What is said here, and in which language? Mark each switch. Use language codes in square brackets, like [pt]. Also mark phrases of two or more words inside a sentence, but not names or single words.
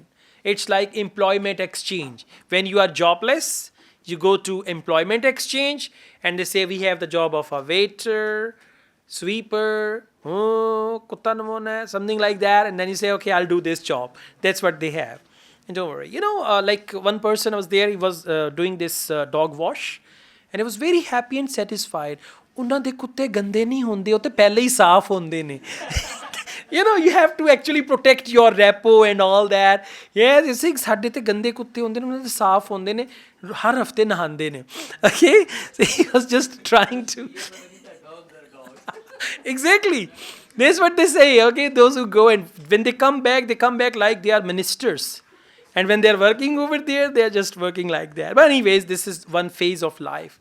[en] It's like employment exchange. When you are jobless, you go to employment exchange and they say we have the job of a waiter, sweeper, something like that. And then you say, okay, I'll do this job. That's what they have. And don't worry. You know, like one person was there, he was doing this dog wash. And he was very happy and satisfied. [pa] ਉਹਨਾਂ ਦੇ ਕੁੱਤੇ ਗੰਦੇ ਨਹੀਂ ਹੁੰਦੇ ਉਹ ਤੇ ਪਹਿਲੇ ਹੀ ਸਾਫ਼ ਹੁੰਦੇ ਨੇ. [en] You know, you have to actually protect your repo and all that. Yes, you see, [pa] ਸਾਡੇ ਤੇ ਗੰਦੇ ਕੁੱਤੇ ਹੁੰਦੇ ਨੇ ਉਹਨਾਂ ਦੇ ਸਾਫ਼ ਹੁੰਦੇ ਨੇ ਹਰ ਹਫਤੇ ਨਹਾਉਂਦੇ ਨੇ. [en] Okay, so he was just trying to. Exactly, that's what they say. Okay, those who go and when they come back like they are ministers. And when they're working over there, they're just working like that. But anyways, this is one phase of life.